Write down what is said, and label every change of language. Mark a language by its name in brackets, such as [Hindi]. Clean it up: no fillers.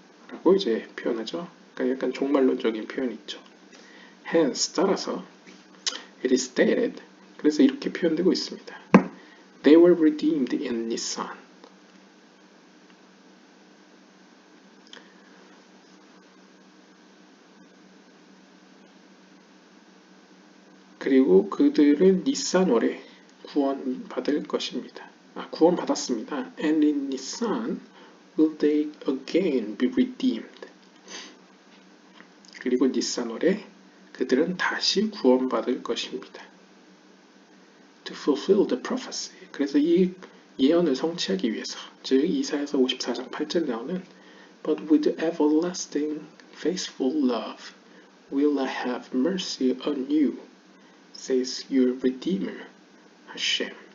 [Korean] 라고 이제 표현하죠. 그러니까 약간 종말론적인 표현이 있죠. [English] Hence, [Korean] 따라서 [English] it is stated, [Korean] 그래서 이렇게 표현되고 있습니다. [English] They were redeemed in Nisan. [Korean] 그리고 그들은 니산월에 구원받을 것입니다. 구원받았습니다. [English] And in Nisan will they again be redeemed. [Korean] 그리고 니산월에 그들은 다시 구원받을 것입니다. [English] To fulfill the prophecy. [Korean] 그래서 이 예언을 성취하기 위해서, 즉 이사야서 54장 8절에 나오는 [English] But with everlasting faithful love will I have mercy on you, says your Redeemer, Hashem.